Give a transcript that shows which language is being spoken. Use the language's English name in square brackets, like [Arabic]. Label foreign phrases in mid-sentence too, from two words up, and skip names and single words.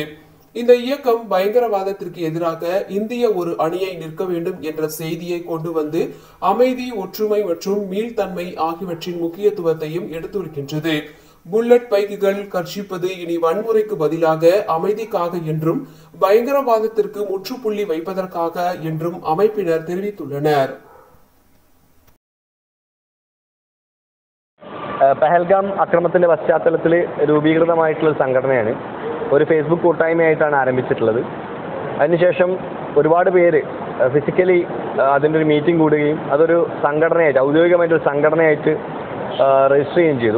[Tamil] இந்த இயக்கம் பயங்கரவாதத்திற்கு எதிராக இந்திய ஒரு அணியை நிற்க வேண்டும் என்ற செய்தியை கொண்டு வந்து அமைதி, ஒற்றுமை மற்றும் மீள்தன்மை ஆகியவற்றின் முக்கியத்துவத்தையும் எடுத்துரைக்கின்றது. புல்லட் பைக்குகள் கர்ஷிப்பது இனி வன்முறைக்கு பதிலாக அமைதிக்காக என்றும் பயங்கரவாதத்திற்கு முற்றுப்புள்ளி வைப்பதற்காக என்றும் அமைப்பினர் தெரிவித்துள்ளனர். [Malayalam] പഹൽഗാം അക്രമത്തിന്റെ പശ്ചാത്തലത്തിൽ രൂപീകൃതമായിട്ടുള്ള സംഘടനയാണ്. ഒരു ഫേസ്ബുക്ക് കൂട്ടായ്മയായിട്ടാണ് ആരംഭിച്ചിട്ടുള്ളത്. അതിനുശേഷം ഒരുപാട് പേര് ഫിസിക്കലി അതിൻ്റെ ഒരു മീറ്റിംഗ് കൂടുകയും അതൊരു സംഘടനയായിട്ട്, ഔദ്യോഗികമായിട്ടൊരു സംഘടനയായിട്ട് രജിസ്റ്റർ ചെയ്യുകയും ചെയ്തു.